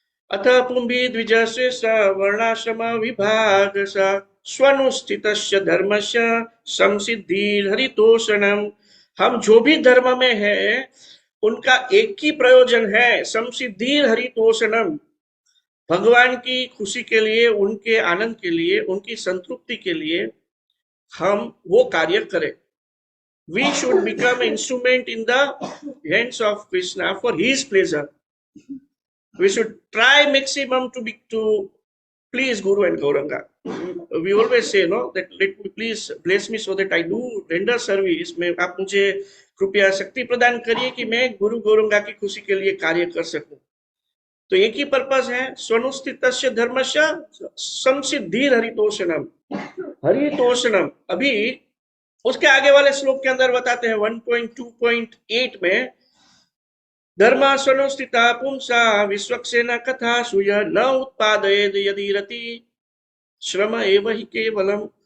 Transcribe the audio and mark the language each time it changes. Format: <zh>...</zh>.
<sa>अथ पुंभी द्विजस्य वर्णाश्रम विभाग स्वनुष्ठितस्य धर्मस्य संसिद्धिर्हरितोषणम।</sa> <hi>हम जो भी धर्म में है उनका एक ही प्रयोजन है, संसिद्धिर्हरितोषणम, भगवान की खुशी के लिए, उनके आनंद के लिए, उनकी संतृप्ति के लिए हम वो कार्य करें।</hi> <en>We should become instrument in the hands of Krishna for his pleasure. We should try maximum to please Guru and Gauranga. We always say no that let me please bless me so that I do render service.</en> <hi>में आप मुझे कृपया शक्ति प्रदान करिए कि मैं गुरु गौरंगा की खुशी के लिए कार्य कर सकूं। तो एक ही पर्पस है,</hi> <sa>स्वनुस्थितस्य धर्मस्य संसिद्धिर हरितोषणम।</sa> <hi>हरितोषणम अभी उसके आगे वाले श्लोक के अंदर बताते हैं 1.2.8 में,</hi> <sa>धर्म स्वनुस्थिता पुंसा विश्वक्सेन कथा सुय न उत्पादयेद यदि रति श्रम एव ही केवलम।</sa>